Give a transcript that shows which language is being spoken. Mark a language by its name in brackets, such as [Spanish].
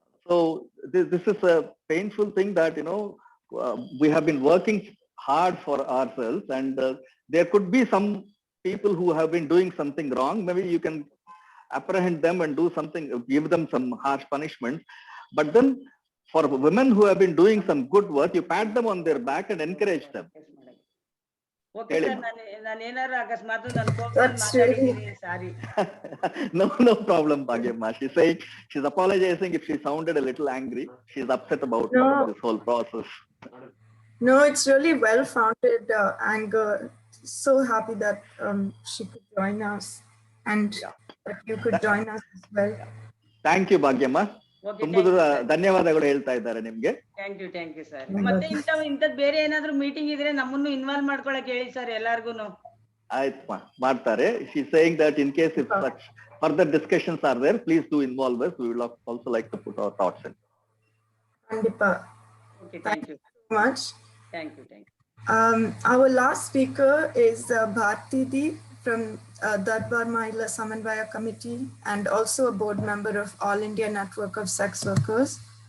[English] So this is a painful thing that we have been working hard for ourselves, and there could be some people who have been doing something wrong. Maybe you can apprehend them and do something, give them some harsh punishment. But then for women who have been doing some good work, you pat them on their back and encourage them. [Kannada] Okay, sir, ನಾನು ಏನಾರ ಅಕಸ್ಮಾತ್ ನನ್ನ ಕೋಪದಲ್ಲಿ ಮಾತಾಡಿದ್ದೀನಿ, ಸಾರಿ. [English] No problem, Bhagyamma. She's apologizing if she sounded a little angry. She's upset about this whole process. No, it's really well-founded anger. So happy that she could join us, and that you could join us as well. Thank you, [Kannada] Bhagyamma. ತುಂಬಾ ಧನ್ಯವಾದಗಳು ಹೇಳ್ತಾ ಇದ್ದಾರೆ ನಿಮ್ಗೆ. [English] Thank you sir. [Kannada] ಮತ್ತೆ ಇಂಥದ್ ಬೇರೆ ಏನಾದ್ರು meeting ಇದ್ರೆ ನಮ್ಮನ್ನು ಇನ್ವಾಲ್ವ್ ಮಾಡ್ಕೊಳಕ್ ಹೇಳಿ ಸರ್ ಎಲ್ಲಾರ್ಗುನು. ಆಯ್ತು, ಮಾಡ್ತಾರೆ. [English] She is saying that in case if such further discussions are there, please do involve us. We will also like to put our thoughts in. [Tamil] Kandipa. [English] Okay, thank you so much. Thank you. Our last speaker is Bharti Di from Darbar Mahila Samanvaya Committee and also a board member of All India Network of Sex Workers.